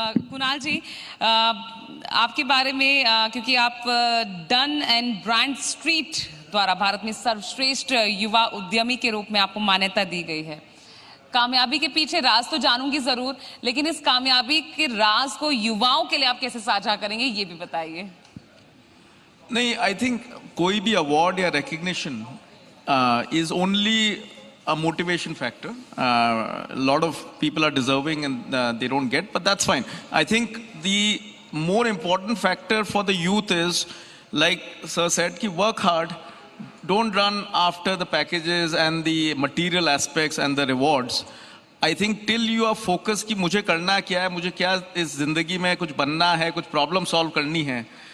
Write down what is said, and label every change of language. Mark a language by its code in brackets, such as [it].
[hi] कुणाल जी, आपके बारे में, क्योंकि आप डन एंड ब्रांड स्ट्रीट द्वारा भारत में सर्वश्रेष्ठ युवा उद्यमी के रूप में आपको मान्यता दी गई है. कामयाबी के पीछे राज तो जानूंगी जरूर, लेकिन इस कामयाबी के राज को युवाओं के लिए आप कैसे साझा करेंगे, ये भी बताइए. [en] नहीं, I think [hi] कोई भी [en] Award या recognition is only a motivation factor. A lot of people are deserving and they don't get, but that's fine. I think the more important factor for the youth is, like sir said, ki work hard. Don't run after the packages and the material aspects and the rewards. I think till you are focused [hi] कि मुझे करना क्या है, मुझे क्या इस जिंदगी में कुछ बनना है, कुछ प्रॉब्लम सॉल्व करनी है.